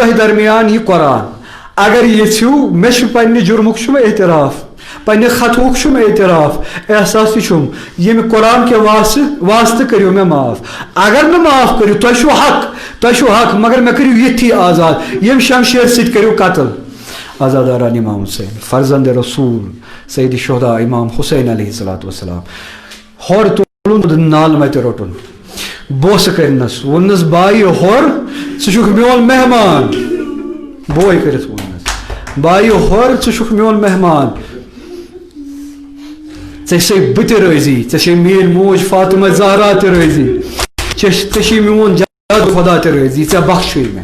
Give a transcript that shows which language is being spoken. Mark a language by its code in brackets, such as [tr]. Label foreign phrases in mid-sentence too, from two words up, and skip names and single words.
[ks] تۄہہِ درمیان یہِ قرآن اگر یژھِو مےٚ چھُ پننہِ جُرمُک چھُم اعتراف پننہِ خطہُک چھُم اعتراف احساس تہِ چھُم ییٚمہِ قرآن کہِ واسطہٕ کٔرِو مےٚ معاف اگر نہٕ معاف کٔرِو تۄہہِ چھُو حق مگر مےٚ کٔرِو یِتھی آزاد ییٚمہِ شمشیر سۭتۍ کٔرِو قتل. آزاداران امام حسین فرزند رسول سید شہدا امام حسین [ar] علیہ الصلوۃ والسلام [ks] ہور تُلُن نالہٕ متہِ روٚٹُن بوسہٕ کٔرنس ووٚننس بایہِ ہور ژٕ چھُکھ میون مہمان بوے کٔرِتھ ووٚننس بایہِ ہور ژٕ چھُکھ میون مہمان ژےٚ چھے بہٕ تہِ رٲضی ژےٚ چھے میٲنۍ موج فاطمہ زہرا تہِ رٲضی ژےٚ چھے میون جاد خدا تہِ رٲضی ژےٚ بخشے مےٚ.